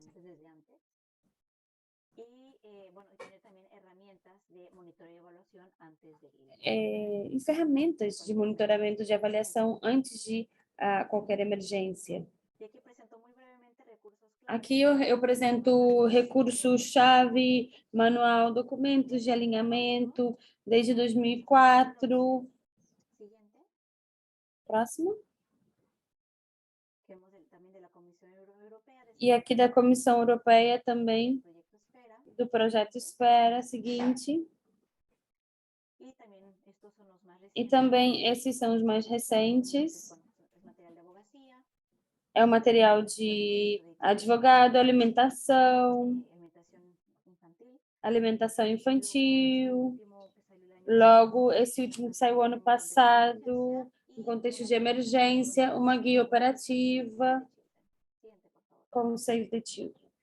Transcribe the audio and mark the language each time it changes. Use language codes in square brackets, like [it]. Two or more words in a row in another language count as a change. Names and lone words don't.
[pt] E ferramentas de monitoramento de avaliação antes de qualquer emergência. Aqui eu apresento o recurso-chave, manual, documentos de alinhamento, desde 2004. [es] Siguiente. [pt] Próximo. [es] Tenemos también de la Comisión Europea. [pt] E aqui da Comissão Europeia também, [es] Proyecto Esfera. [pt] do projeto Espera, seguinte. [es] Y también estos son los más [pt] E [es] recientes. [pt] também esses são os mais recentes. [es] Es material de abogacía. [pt] É o material de advogado, alimentação, Alimentación infantil. alimentação infantil. Logo, esse último que saiu ano passado, em contexto de emergência, uma guia operativa com Save the Children.